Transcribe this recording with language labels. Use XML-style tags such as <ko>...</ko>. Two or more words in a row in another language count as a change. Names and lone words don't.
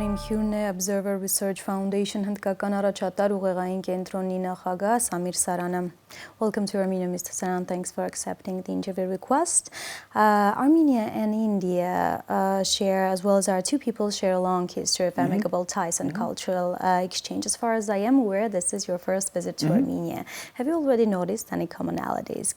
<hy>հյուրն է Observer Research Foundation հնդկական առաջատար ուղեղային կենտրոնի նախագահ Samir Sarանը.</hy> <en>Welcome to Armenia, Mr. Saran. Thanks for accepting the interview request. Armenia and India share, as well as our two peoples, share a long history of amicable ties and cultural exchange. As far as I am aware, this is your first visit to Armenia. Have you already noticed any commonalities?</en>